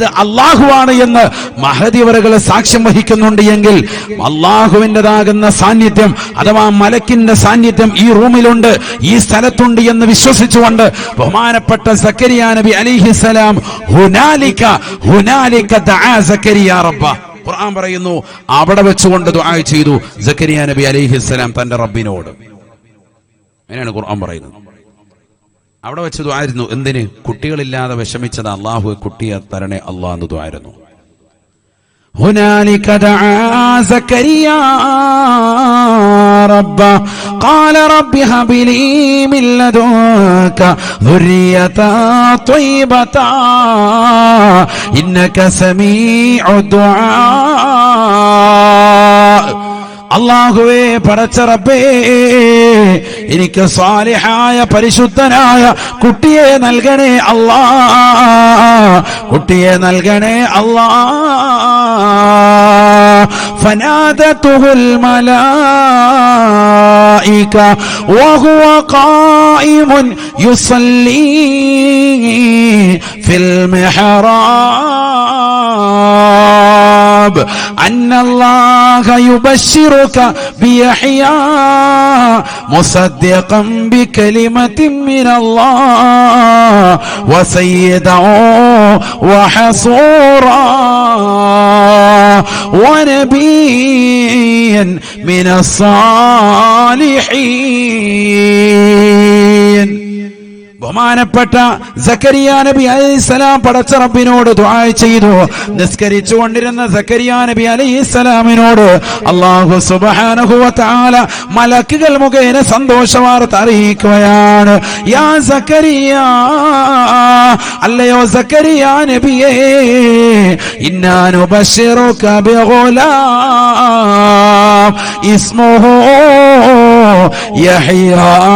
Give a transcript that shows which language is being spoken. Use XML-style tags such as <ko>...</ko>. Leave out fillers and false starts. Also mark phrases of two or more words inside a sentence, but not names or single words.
<ml>അള്ളാഹുവാണ് എന്ന് മഹദിവറുകൾ സാക്ഷ്യം വഹിക്കുന്നുണ്ട് എങ്കിൽ അള്ളാഹുവിൻ്റെതാകുന്ന സാന്നിധ്യം അഥവാ മലക്കിന്റെ സാന്നിധ്യം ഈ റൂമിലുണ്ട്, ഈ സ്ഥലത്തുണ്ട് എന്ന് വിശ്വസിച്ചുകൊണ്ട് ബഹുമാനപ്പെട്ട സക്കരിയ നബി അലൈഹിസ്സലാം</ml> <ar>هنالك دعا زكريا ربه,</ar> <ml>ഖുർആൻ പറയുന്നു അവിടെ വെച്ചുകൊണ്ട് ദുആ ചെയ്തു സക്കരിയ നബി അലൈഹിസ്സലാം തന്റെ റബ്ബിനോട്. അങ്ങനെയാണ് ഖുർആൻ പറയുന്നത്. അവിടെ വെച്ച് ദുആ ആയിരുന്നു. എന്തിന്? കുട്ടികളില്ലാതെ വിഷമിച്ചത് അല്ലാഹു കുട്ടിയെ തരണേ അല്ലാഹ് എന്ന് ദുആ ആയിരുന്നു.</ml> <ar>هنالك دعا زكريا ربه قال رب هب لي من لدنك ذرية طيبة إنك سميع الدعاء.</ar> <ml>അല്ലാഹുവേ പടച്ച റബ്ബേ, എനിക്ക് സാലിഹായ പരിശുദ്ധനായ കുട്ടിയെ നൽകണേ അല്ലാ, കുട്ടിയെ നൽകണേ അല്ലാ.</ml> <ar>فنادته الملائكة وهو قائم يصلي في المحراب أن الله يبشرك بيحيى مصدقا بكلمة من الله وسيدا وحصورا ونبيا من الصالحين.</ar> <ml>ബഹുമാനപ്പെട്ട സക്കരിയ നബി അലൈഹിസ്സലാം പടച്ച റബ്ബിനോട് ദുആ ചെയ്തു. നിസ്കരിച്ചുകൊണ്ടിരുന്ന സക്കരിയ നബി അലൈഹിസ്സലാമിനോട് അല്ലാഹു</ml> <ar>سبحانه وتعالى</ar> <ml>മലക്കുകൾ മുഖേന സന്തോഷവാർത്ത അറിയിക്കുകയാണ്.</ml> <ar>يا زكريا,</ar> <ml>അല്ലയോ സക്കരിയ നബിയേ,</ml> <ar>إنا نبشرك بغلام اسمه يحيى.</ar>